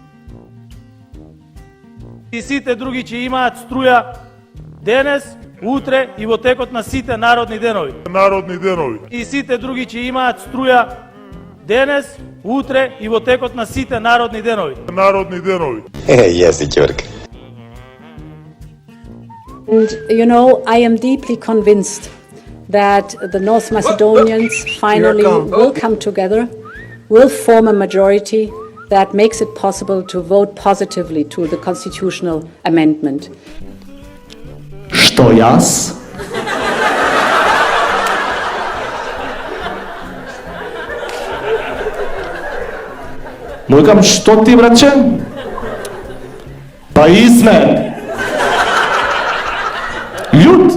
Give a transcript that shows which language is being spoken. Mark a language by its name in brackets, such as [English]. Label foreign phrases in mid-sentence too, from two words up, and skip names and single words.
[Macedonian] И сите други ќе имаат струја денес, утре и во текот на сите народни денови. И сите други ќе имаат струја денес, утре и во текот на сите народни денови. Јеси ќорка. [English] And you know, I am deeply convinced that the North Macedonians finally will come together, will form a majority that makes it possible to vote positively to the constitutional amendment. [Macedonian] Што јас? Му викам, што ти, братче? Па изме. Јут.